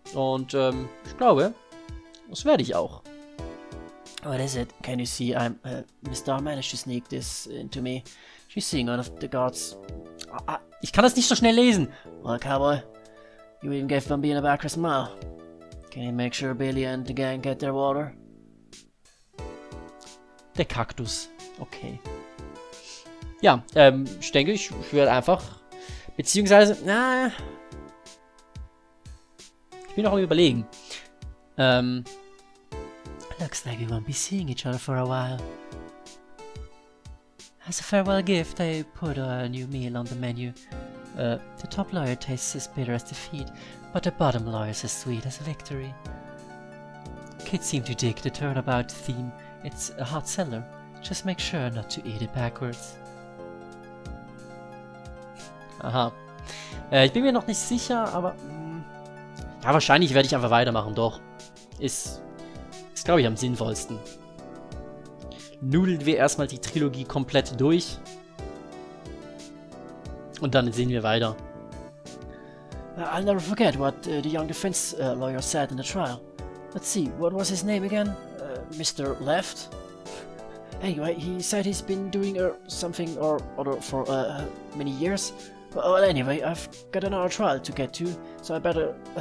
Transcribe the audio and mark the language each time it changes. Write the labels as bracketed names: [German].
[German] Und ich glaube, das werde ich auch. [English] What is it? Can you see? Miss Dar managed to sneak this into me. She's seeing one of the guards. [German] Ich kann das nicht so schnell lesen. [English] Well, cowboy, You even gave Bambi a back a smile. Can you make sure Billy and the gang get their water? [German] Der Kaktus. Okay. Ja, ich denke, ich werde einfach... Beziehungsweise, na... Ich bin noch am Überlegen. [English] Looks like we won't be seeing each other for a while. As a farewell gift, I put a new meal on the menu. The top layer tastes as bitter as defeat, but the bottom layer is as sweet as victory. Kids seem to dig the turnabout theme. It's a hot seller. Just make sure not to eat it backwards. Aha. [German] Ich bin mir noch nicht sicher, aber... ja, wahrscheinlich werde ich einfach weitermachen, doch. Ist glaube ich, am sinnvollsten. Nudeln wir erstmal die Trilogie komplett durch. Und dann sehen wir weiter. [English] I'll never forget what the young defense lawyer said in the trial. Let's see, what was his name again? Mr. Left? Anyway, he said he's been doing something or other for many years. Well, anyway, I've got another trial to get to, so I better...